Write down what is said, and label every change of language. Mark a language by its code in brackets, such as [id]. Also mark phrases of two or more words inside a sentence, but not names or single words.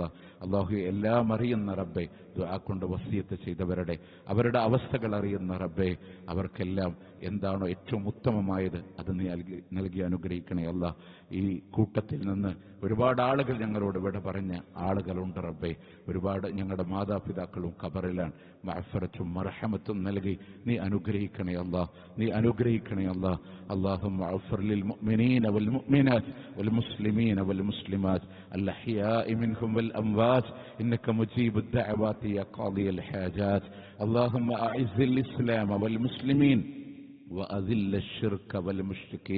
[ml] അള്ളാഹു എല്ലാം അറിയുന്ന റബ്ബേ, ദുആ കൊണ്ട് വസിയത്ത് ചെയ്തവരുടെ അവരുടെ അവസ്ഥകൾ അറിയുന്ന റബ്ബേ, അവർക്കെല്ലാം എന്താണോ ഏറ്റവും ഉത്തമമായത് അത് നീ നൽകി അനുഗ്രഹിക്കണേ അല്ലാ. ഈ കൂട്ടത്തിൽ നിന്ന് ഒരുപാട് ആളുകൾ ഞങ്ങളോട് വിട പറഞ്ഞ ആളുകളുണ്ട് റബ്ബേ. ഒരുപാട് ഞങ്ങളുടെ മാതാപിതാക്കളും ഖബറിലാണ്. മഅഫറത്തും മർഹമത്തും നൽകി നീ അനുഗ്രഹിക്കണേ അല്ലാ, നീ അനുഗ്രഹിക്കണേ അല്ലാ. [ar] اللهم اغفر للمؤمنين والمؤمنات والمسلمين والمسلمات الأحياء منهم والأموات إنك مجيب الدعوات يا قاضي الحاجات. اللهم أعز الإسلام والمسلمين وأذل الشرك والمشركين.